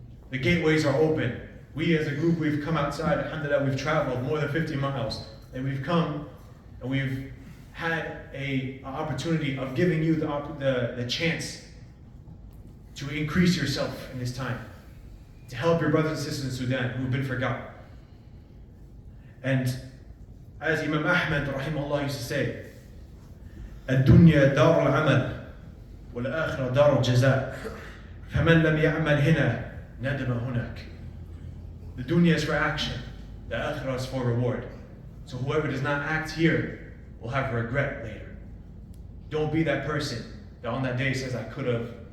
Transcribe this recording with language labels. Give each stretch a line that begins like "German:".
English: The gateways are open. We as a group, we've come outside, alhamdulillah, we've traveled more than 50 miles. And we've come, and we've had an opportunity of giving you the chance to increase yourself in this time. To help your brothers and sisters in Sudan who have been forgotten. And as Imam Ahmad, rahimahullah, used to say,
Arabic: الدنيا دار العمل والآخرة دار الجزاء فمن لم يعمل هنا ندم هناك.
English: The dunya is for action, the akhirah is for reward. So whoever does not act here will have regret later. Don't be that person that on that day says, I could have.